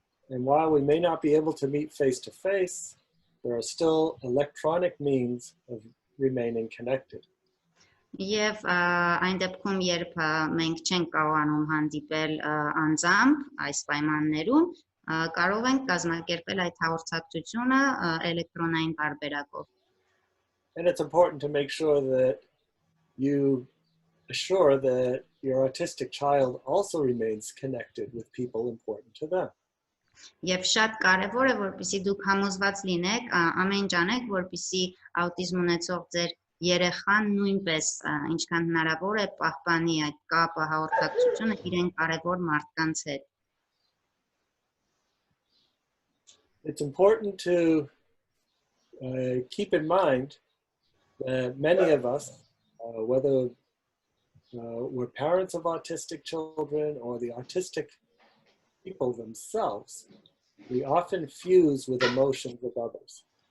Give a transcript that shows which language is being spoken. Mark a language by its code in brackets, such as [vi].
[en] And while we may not be able to meet face to face, there are still electronic means of remaining connected. [hy] Եվ այն դեպքում, երբ մենք չենք կարողանում հանդիպել անձամբ այս պայմաններում, կարող ենք կազմակերպել այդ հաղորդակցությունը էլեկտրոնային տարբերակով. [en] And it's important to make sure that you assure that your autistic child also remains connected with people important to them. [hy] Եվ շատ կարևոր է, որպեսզի դուք համոզված լինեք, ամեն ինչ անեք, որպեսզի աուտիզմ ունեցող ձեր երեխան նույնպես ինչքան հնարավոր է պահպանի այդ կապը, հաղորդակցությունը իրեն կարևոր մարդկանց հետ. [en] It's important to keep in mind that many of us, whether we're parents of autistic children or the autistic people themselves, we often fuse with emotions of others.